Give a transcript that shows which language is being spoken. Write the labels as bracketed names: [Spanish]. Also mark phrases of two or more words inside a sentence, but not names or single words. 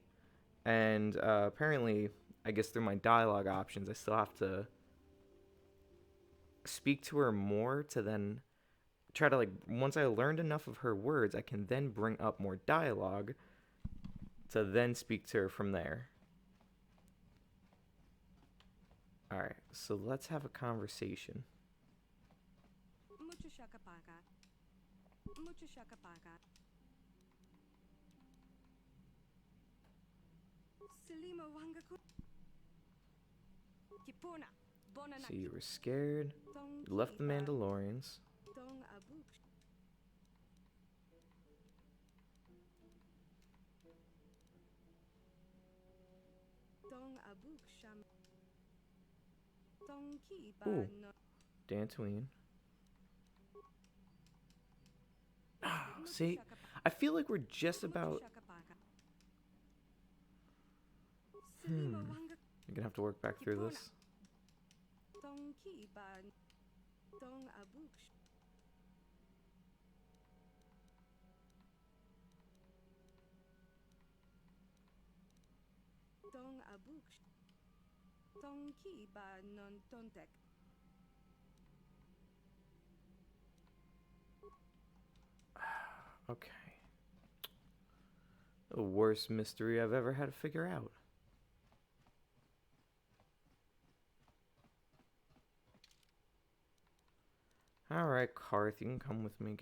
[English] And apparently, I guess through my dialogue options, I still have to speak to her more to then try to like once I learned enough of her words, I can then bring up more dialogue to then speak to her from there. Alright, so let's have a conversation. Mucho shaka paga. Mucho shaka paga. Selima wangaku. Kipuna. Bona So you were scared. You left the Mandalorians. Dong abuk. Dong abuk sham. Dong ki ba Ooh. no. Dantooine. Mucho See, shaka pa- I feel like we're just mucho about... shaka paga. Selima wangaku. You're gonna have to work back through this. Dong ki ba. Dong abuk. Dong abuk. Dong ki ba non tontek. Okay. The worst mystery I've ever had to figure out. Alright, Karth, you can come with me.